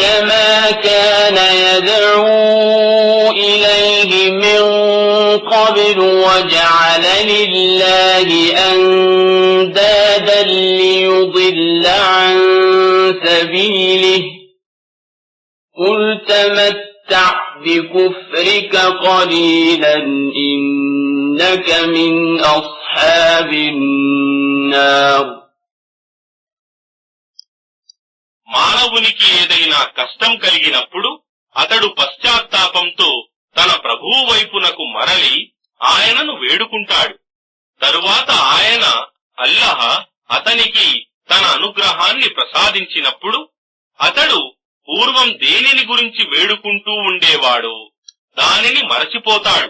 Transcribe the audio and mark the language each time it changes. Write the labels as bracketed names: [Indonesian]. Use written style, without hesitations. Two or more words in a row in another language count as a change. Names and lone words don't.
[Arabic] مَا كَانَ يَدْعُو إِلَيْهِ مِن قَبْلُ وَجَعَلَ لِلَّهِ أَندَادًا لِّيُضِلَّ عَن سَبِيلِهِ قُلْ تَمَتَّعْ بِكُفْرِكَ قَلِيلًا إِنَّكَ مِنْ أَصْحَابِ النَّارِ. [Telugu] మానవునికి ఏదైనా కష్టం కలిగినప్పుడు అతడు పశ్చాత్తాపంతో తన ప్రభువు వైపునకు మరలి ఆయనను వేడుకుంటాడు. తరువాత ఆయన అల్లాహ్ అతనికి తన అనుగ్రహాన్ని ప్రసాదించినప్పుడు అతడు పూర్వం దేనిని గురించి వేడుకుంటూ ఉండేవాడో దానిని మరచిపోతాడు.